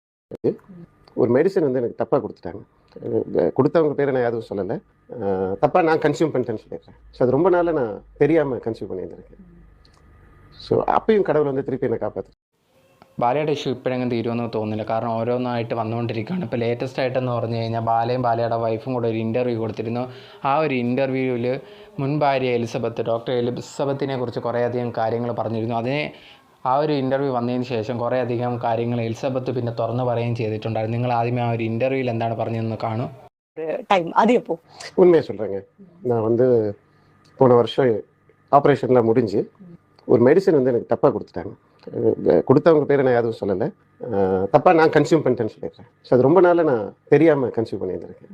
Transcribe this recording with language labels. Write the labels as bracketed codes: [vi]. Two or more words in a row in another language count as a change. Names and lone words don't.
[ta] ஒரு மெடிசன் வந்து எனக்கு தப்பாக கொடுத்துட்டாங்க. கொடுத்தவங்க பேரை நான் எதுவும் சொல்லலை. தப்பாக நான் கன்சியூம் பண்ணிட்டேன்னு சொல்லிடுறேன். ஸோ அது ரொம்ப நாளாக நான் தெரியாமல் கன்சியூம் பண்ணியிருந்திருக்கேன். ஸோ அப்பயும் கடவுள் வந்து திருப்பி என்னை காப்பாற்று. [ml] ബാലയുടെ ഇഷ്യൂ ഇപ്പോഴെങ്കിലും തീരുമെന്ന് തോന്നുന്നില്ല. കാരണം ഓരോന്നായിട്ട് വന്നുകൊണ്ടിരിക്കുകയാണ്. ഇപ്പോൾ ലേറ്റസ്റ്റ് ആയിട്ടെന്ന് പറഞ്ഞു കഴിഞ്ഞാൽ ബാലയും ബാലയുടെ വൈഫും കൂടെ ഒരു ഇൻ്റർവ്യൂ കൊടുത്തിരുന്നു. ആ ഒരു ഇൻ്റർവ്യൂവിൽ മുൻ ഭാര്യ എലിസബത്ത്, ഡോക്ടർ എലിസബത്തിനെ കുറിച്ച് കുറേയധികം കാര്യങ്ങൾ പറഞ്ഞിരുന്നു. ആ ഒരു ഇൻ്റർവ്യൂ വന്നതിന് ശേഷം കുറേയധികം കാര്യങ്ങൾ എലിസബത്ത് പിന്നെ തുറന്നു പറയുകയും ചെയ്തിട്ടുണ്ടായിരുന്നു. നിങ്ങൾ ആദ്യമേ ആ ഒരു ഇൻ്റർവ്യൂവിൽ എന്താണ് പറഞ്ഞതെന്ന് കാണും. [ta] உண்மையை சொல்கிறேங்க. நான் வந்து போன வருஷம் ஆப்ரேஷன்லாம் முடிஞ்சு ஒரு மெடிசன் வந்து எனக்கு தப்பாக கொடுத்துட்டாங்க. கொடுத்தவங்க பேரை நான் எதுவும் சொல்லலை. தப்பாக நான் கன்சியூம் பண்ணிட்டேன்னு சொல்லிடுறேன். ஸோ அது ரொம்ப நாளாக நான் தெரியாமல் கன்சியூம் பண்ணியிருந்திருக்கேன்.